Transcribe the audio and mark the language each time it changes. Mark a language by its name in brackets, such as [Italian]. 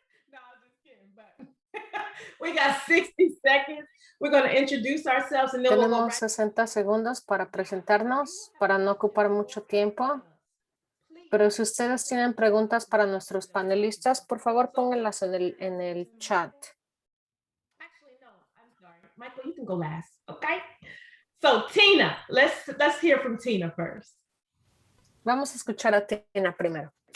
[English] No, I'm just kidding, but we got 60 seconds. We're going to introduce ourselves and then we'll go [Spanish] Tenemos [English] right. [Spanish] 60 segundos para presentarnos, para no ocupar mucho tiempo. Pero si ustedes tienen preguntas para nuestros panelistas, por favor pónganlas en el chat. [English] Actually, no, I'm sorry. Michael, you can go last, okay? So Tina, let's hear from Tina first. [Spanish] Vamos a escuchar a Tina primero.